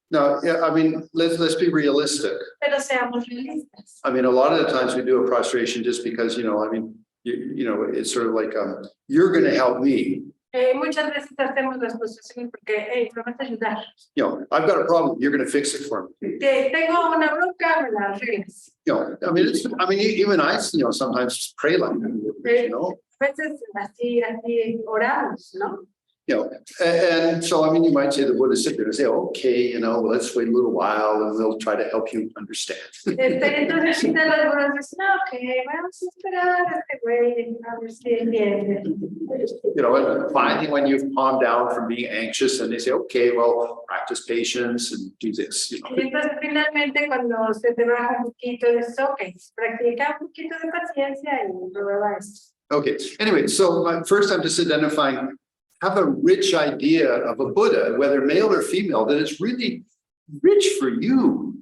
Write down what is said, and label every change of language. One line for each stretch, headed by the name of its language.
English: Now, yeah, I mean, let's be realistic.
Spanish: Pero seamos realistas.
English: I mean, a lot of the times we do a prostration just because, you know, I mean, you know, it's sort of like, you're going to help me.
Spanish: Muchas veces hacemos las postraciones porque, hey, me vas a ayudar.
English: You know, I've got a problem, you're going to fix it for me.
Spanish: Tengo una bronca, me la arreglas.
English: You know, I mean, even I, you know, sometimes pray like that, you know.
Spanish: A veces así oramos, ¿no?
English: You know, and so, I mean, you might say the Buddha sit there and say, okay, you know, let's wait a little while and they'll try to help you understand.
Spanish: Entonces, si te las buenas dicen, no, ok, vamos a esperar a este güey, a ver si entiende.
English: You know, and finally, when you've calmed down from being anxious and they say, okay, well, practice patience and do this, you know.
Spanish: Y entonces, finalmente, cuando se te baja un poquito, dices, ok, practica un poquito de paciencia y prueba esto.
English: Okay, anyway, so first I'm just identifying, have a rich idea of a Buddha, whether male or female, that is really rich for you.